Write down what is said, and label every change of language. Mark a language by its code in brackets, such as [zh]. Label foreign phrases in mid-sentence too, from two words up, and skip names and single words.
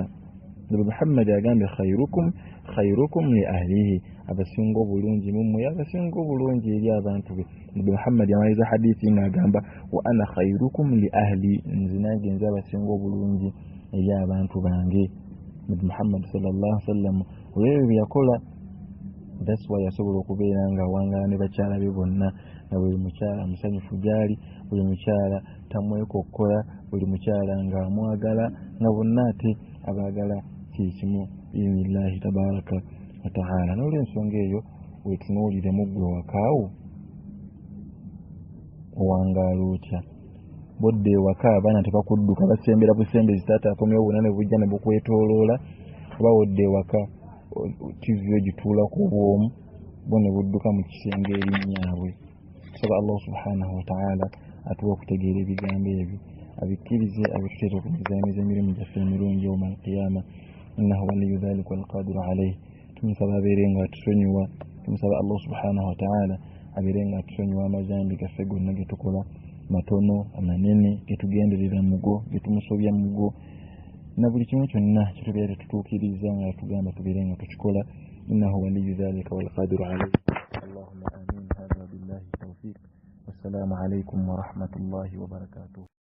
[lg] Nabi Muhammad agambye [ar] خيركم لأهله, [lg] abasinga obulungi mummwe abasinga obulungi eri abantu be. Nabi Muhammad yamaliza hadithi ng'agamba [ar] وأنا خيركم لأهلي, [lg] nze nange nze abasinga obulungi eri abantu bange. Nabi Muhammad [ar] صلى الله عليه وسلم [lg] olw'ebyo bye yakola, [en] that's why [lg] yasobola okubeera nga awangala ne bakyala be bonna, na buli mukyala musanyufu gy'ali, buli mukyala tamwekokkola, buli mukyala ng'amwagala, nga bonna ate abaagala kikimu [ar] بإذن الله تبارك وتعالى. [lg] N'olw'ensonga eyo weetunuulire muggwe wakaawo owangaala otya? Bodde ewaka abaana tebakudduka basembera busembezi taata akomyewo bunane bujja ne bukwetooloola, oba wodde ewaka tivi ogituulako bwomu bo ne budduka mu kisenge erinnyabwe. Tusaba Allah [ar] سبحانه وتعالى [lg] atuwa okutegeera ebigambo ebyo, abikkirize abituteeta okumizaamiza emirimu gyaffe emirungi [ar] يوم القيامة إنه ولي ذلك والقادر عليه. [lg] Tumusaba abeere nga atusonyiwa, tumusaba Allah [ar] سبحانه وتعالى [lg] abeere nga atusonyiwa amazambi gaffe gonna ge tukola, matono amanene, getugenderera mugo, getumusobya mugo, na buli kimu kyonna kitubeera tetutuukiriza nga tugamba tubeere nga tukikola. [ar] إنه ولي ذلك والقادر عليه. اللهم آمين. هذا بالله التوفيق. والسلام عليكم ورحمة الله وبركاته.